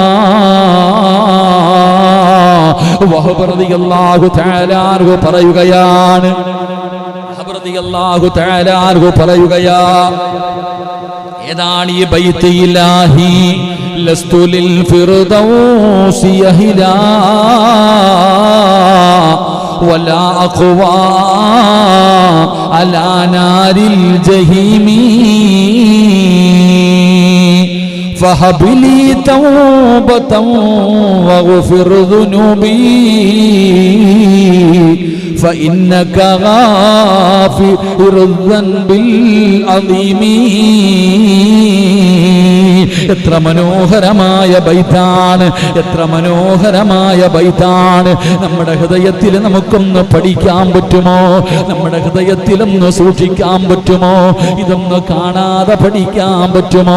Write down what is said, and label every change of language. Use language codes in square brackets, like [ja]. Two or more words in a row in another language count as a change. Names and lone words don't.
[ml] വഹബ് [ar] رضي الله تعالى عنه [ml] പറയുകയാണ്, വഹബ് [ar] رضي الله تعالى عنه [ml] പറയുകയാ, ഏതാണ് ഈ ബൈത്ത്? [ar] إلهي لست للفردوس أهلا ولا أقوى على نار الجحيم فهب لي توبة واغفر ذنوبي فإنك غافر الذنب العظيم. [ml] എത്ര മനോഹരമായ ബൈത്താണ്, എത്ര മനോഹരമായ ബൈത്താണ്. നമ്മുടെ ഹൃദയത്തിൽ നമുക്കൊന്ന് പഠിക്കാൻ പറ്റുമോ? നമ്മുടെ ഹൃദയത്തിലൊന്ന് സൂക്ഷിക്കാൻ പറ്റുമോ? ഇതൊന്ന് കാണാതെ പഠിക്കാൻ പറ്റുമോ?